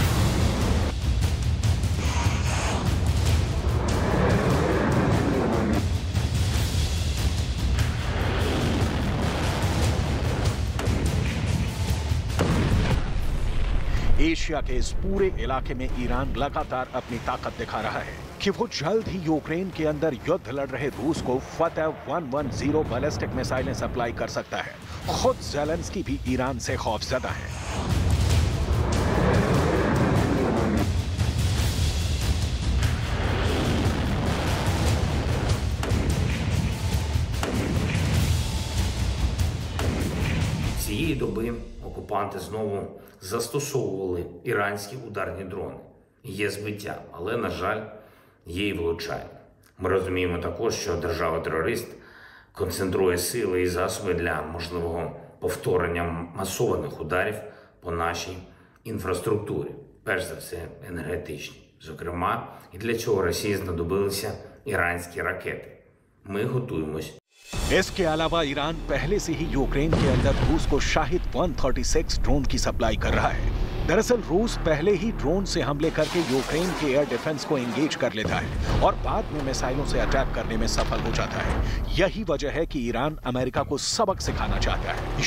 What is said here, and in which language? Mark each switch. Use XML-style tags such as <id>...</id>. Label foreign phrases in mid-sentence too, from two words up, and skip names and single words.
<hi>एशिया के इस पूरे इलाके में ईरान लगातार अपनी ताकत दिखा रहा है कि वो जल्द ही यूक्रेन के अंदर युद्ध लड़ रहे रूस को फतह 110 बैलिस्टिक मिसाइलें सप्लाई कर सकता है। खुद ज़ेलेंस्की भी ईरान से खौफजदा है।</hi> <uk>Цієї доби окупанти знову застосовували іранські ударні дрони. Є збиття, але, на жаль, є і влучання. Ми розуміємо також, що держава-терорист концентрує сили і засоби для можливого повторення масованих ударів по нашій інфраструктурі, перш за все енергетичній. Зокрема, і для цього Росії знадобилися іранські ракети. Ми готуємось.</uk> <hi>इसके अलावा ईरान पहले से ही यूक्रेन के अंदर रूस को शाहिद 136 ड्रोन की सप्लाई कर रहा है। दरअसल रूस पहले ही ड्रोन से हमले करके यूक्रेन के</hi> <en>air defence</en> <hi>को एंगेज कर लेता है और बाद में मिसाइलों से अटैक करने में सफल हो जाता है। यही वजह है कि ईरान अमेरिका को सबक सिखाना चाहता है।</hi>